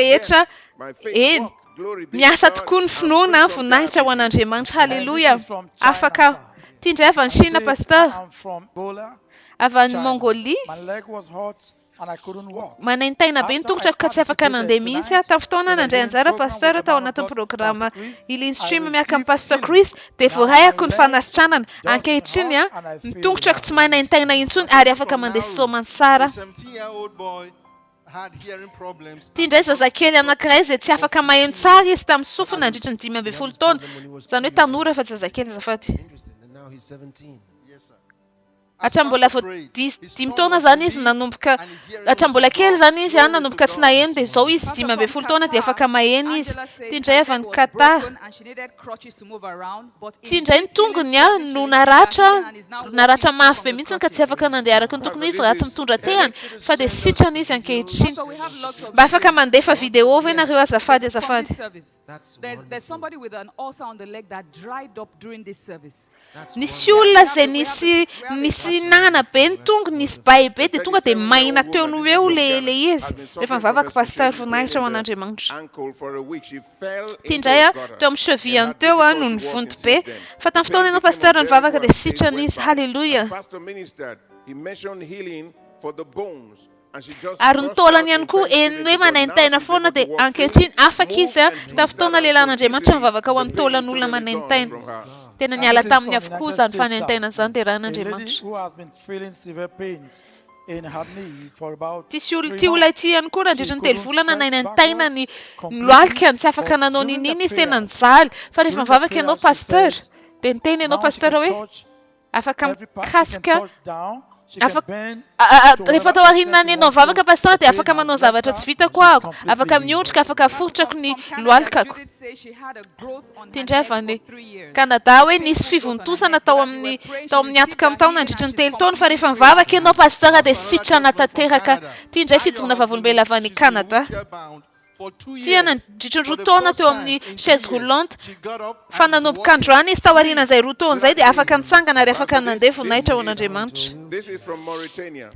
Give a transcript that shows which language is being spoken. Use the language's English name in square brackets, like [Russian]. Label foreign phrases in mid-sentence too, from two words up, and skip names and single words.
[English] my faith [Malagasy] Eny. [English] walked Glory be [Malagasy] Miasa [English] to [Malagasy] tokoa ny [English] God. [Malagasy] finoana [English] I'm [Malagasy] ny [English] free from [Malagasy] voninahitra ho [English] diabetes. [Malagasy] an'Andriamanitra. [English] And [Malagasy] Halleluja. [English] this is from China [Malagasy] Afaka. [English] side. [Malagasy] Ty indray avy any Chine, [English] Says, [Malagasy] pasteur. [English] I am from Angola, [Malagasy] Avy any [English] China. [Malagasy] Mongolie. [English] My leg was hot and I couldn't walk. [Malagasy] Manaintaina be ny [English] After [Malagasy] tongotrako ka tsy afaka nandeha mihitsy aho. Tamin'ny fotoana nandray anjara pasteur tao anatin'ny programa Healing Stream miaraka amin'ny pasteur Chris dia voarayako ny fanasitranana. Ankehitriny ny tongotrako tsy manaintaina intsony ary afaka mandeha soma tsara. [English] A 17-year-old boy had hearing problems. [Malagasy] Ty indray zazakely anankiray izay tsy afaka maheno tsara izy tamin'ny sofina nandritra ny 15 taona. Zany hoe tanora fa tsy zazakely azafady. [English] Interesting. And now he's 17. Yes, sir. [Malagasy] Hatrambola vao 10 taona zany izy nanomboka hatrambola kely zany izy nanomboka tsy naheno dia izao izy 15 taona dia afaka maheno izy. Ty indray avy any Qatar. Ty indray ny tongony no naratra mafy be mihitsy ka tsy afaka nandeha araka ny tokony izy raha tsy mitondra tehany fa dia sitrana izy ankehitriny. Mba afaka mandefa video ve nareo azafady azafady. [English] There's somebody with an ulcer on the leg that dried up during this service. [Malagasy] Nisy olona izay nisy nana be ny tongo, nisy bay be dia tonga dia maina teo no eo le izy. Rehefa mivavaka pasteur voninahitra ho an'Andriamanitra. [English] Ankle for a week. She fell [Malagasy] Ty [English] into [Malagasy] indray [English] a gutter. [Malagasy] teo amin'ny cheville teo no nivonto be. Fa tamin'ny fotoana ianao pasteur nivavaka dia sitrana izy. Halleluja. [English] As pastor ministered, he mentioned healing for the bones. And she just [Malagasy] Ary ny [English] burst [Malagasy] taolany [English] out [Malagasy] ihany [English] in [Malagasy] koa [English] thanksgiving [Malagasy] eny [English] to [Malagasy] hoe [English] God. [Malagasy] manaintaina [English] Now she's [Malagasy] foana [English] able [Malagasy] dia [English] to walk [Malagasy] ankehitriny [English] free, [Malagasy] afaka [English] move [Malagasy] izy [English] and [Malagasy] tamin'ny [English] do [Malagasy] fotoana [English] that [Malagasy] lehilan'Andriamanitra [English] easily. [Malagasy] mivavaka ho [English] The [Malagasy] an'ny [English] pain [Malagasy] taolany [English] is [Malagasy] olona [English] totally gone [Malagasy] manaintaina. [English] from her. [Malagasy] Tena [English] And [Malagasy] niala [English] this is [Malagasy] tamin'ny [English] from [Malagasy] avokoa [English] United [Malagasy] zany [English] States, [Malagasy] fanaintaina [English] sir. [Malagasy] zany dia [English] A lady [Malagasy] ran'Andriamanitra. [English] who has been feeling severe pains in her knee for about [Malagasy] Ty 3 olona [English] months. [Malagasy] ity ihany koa nandritra ny 3 [English] couldn't [Malagasy] volana [English] step [Malagasy] nanaintaina ny [English] completely, [Malagasy] lohalika tsy afaka [English] but [Malagasy] nanao [English] during [Malagasy] nininy [English] the [Malagasy] izy tena [English] prayers- [Malagasy] nijaly. Fa rehefa [English] during the [Malagasy] mivavaka ianao [English] prayers, she [Malagasy] pasteur [English] says, [Malagasy] dia niteny ianao [English] now she [Malagasy] pasteur [English] can [Malagasy] hoe [English] touch [Malagasy] afaka [English] every part, she can [Malagasy] mikasika [English] touch down, she can [Malagasy] afaka [English] bend [Malagasy] rehefa tao aorianany ianao mivavaka pasteur dia afaka manao zavatra tsy vitako ako, afaka miondrika, afaka afotrako ny lohalikako. Ty indray avy any Canada hoe nisy fivontosana tao amin'ny atoka amin'ny taona nandritra ny 3 taona fa rehefa mivavaka ianao pasteur dia sitrana tanteraka. Ty indray fijoroana vavolombelona avy any Canada. Ty nandritra ny 2 taona teo amin'ny [French] chaise roulante. [Malagasy] Fa nanomboka androany izy tao aorianan'izay 2 taona izay dia afaka mitsangana ary afaka nandeha voninahitra ho an'Andriamanitra. [English] This is from Mauritania.